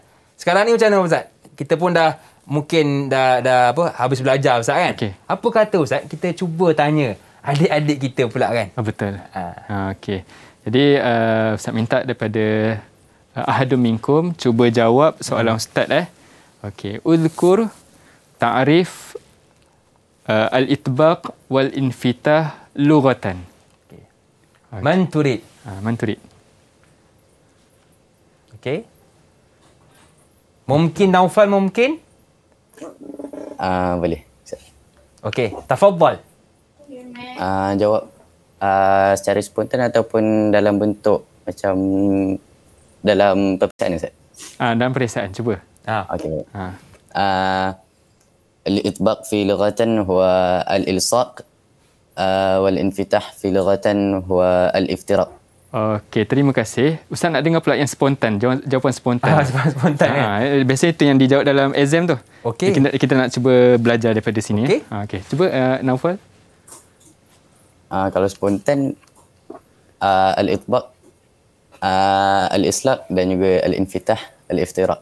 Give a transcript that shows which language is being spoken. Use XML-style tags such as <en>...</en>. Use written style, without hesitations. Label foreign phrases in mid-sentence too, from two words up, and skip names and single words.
<ms>Sekarang ni macam mana Ustaz? Kita pun mungkin dah habis belajar Ustaz kan? Apa kata Ustaz kita cuba tanya adik-adik kita pula kan? Betul. Okey. Jadi Ustaz minta daripada</ms> <ar>أحد منكم</ar> <ms>cuba jawab soalan Ustaz Okey.</ms> <ar>اذكر تعريف الإطباق والانفتاح لغةً. من تريد. من تريد.</ar> <ms>Okey. Mungkin Naufal mungkin? Boleh. Okey, tafadhal. Jawab secara spontan ataupun dalam bentuk macam dalam peperiksaan Ustaz? Dalam peperiksaan, cuba. Okey. Al-itbaq fi lughatan huwa al-ilsaq wal infitah fi lughatan huwa al-iftiraq. Okey, terima kasih. Ustaz nak dengar pula yang spontan, jawapan spontan. Spontan biasa itu yang dijawab dalam exam tu. Okey. Kita nak cuba belajar daripada sini. Okey. Cuba Naufal. Kalau spontan</ms> <ar>الإطباق، الإلصاق</ar> <ms>dan juga</ms> <ar>الانفتاح، الافتراق.</ar>